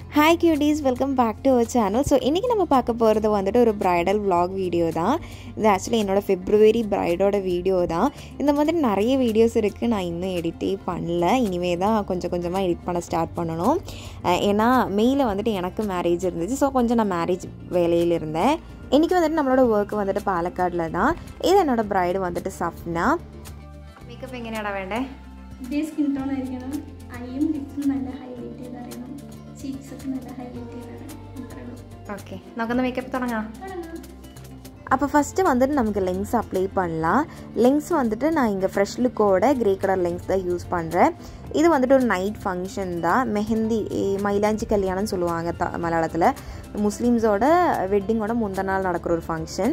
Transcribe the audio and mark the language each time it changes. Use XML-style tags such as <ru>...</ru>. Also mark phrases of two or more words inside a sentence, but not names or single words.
<en>Hi cuties, welcome back to our channel.</en> <ta>So இன்னைக்கு நம்ம பார்க்க போறது வந்துட்டு ஒரு</ta> <en>bridal vlog</en> <ta>வீடியோ தான். இது actually என்னோட February brideோட வீடியோ தான். இந்த மாதிரி நிறைய வீடியோஸ் இருக்கு. நான் இன்னும் எடிட்டே பண்ணல. இனிமே தான் கொஞ்சமா எடிட் பண்ண ஸ்டார்ட் பண்ணனும். ஏனா மேல வந்துட்டு எனக்கு மேரேஜ் இருந்துச்சு. சோ கொஞ்சம் நான் மேரேஜ் வேலையில இருந்தேன். இன்னைக்கு வந்துட்டு நம்மளோட வர்க் வந்துட்டு பாலக்காடுல தான். இது என்னோட bride வந்துட்டு சஃப்னா. மேக்கப்</ta> <ml>എങ്ങനെയാടാ വേണ്ടേ? இதே</ml> <en>skin tone</en> <ml>ആയിരിക്കണം. ഐയും ലിപ്സും നല്ല ഹൈലൈറ്റ് ചെയ്തറിയണം. cheeks ഒക്കെ നല്ല ഹൈലൈറ്റ് ചെയ്തറിയണം. ഓക്കേ. നമുക്ക് മേക്കപ്പ് തുടങ്ങാം.</ml> <ta>அப்போ ஃபஸ்ட்டு வந்துட்டு நமக்கு லென்ஸ் அப்ளை பண்ணலாம். லென்ஸ் வந்துட்டு நான் இங்கே</ta> <en>fresh look grey colour lens</en> <ta>தான் யூஸ் பண்ணுறேன். இது வந்துட்டு ஒரு</ta> <en>night function</en> <ta>தான். மெஹந்தி மயிலாஞ்சி கல்யாணம்னு சொல்லுவாங்க மலையாளத்தில். முஸ்லீம்ஸோட வெட்டிங்கோட முந்தின நாள் நடக்கிற ஒரு ஃபங்க்ஷன்.</ta>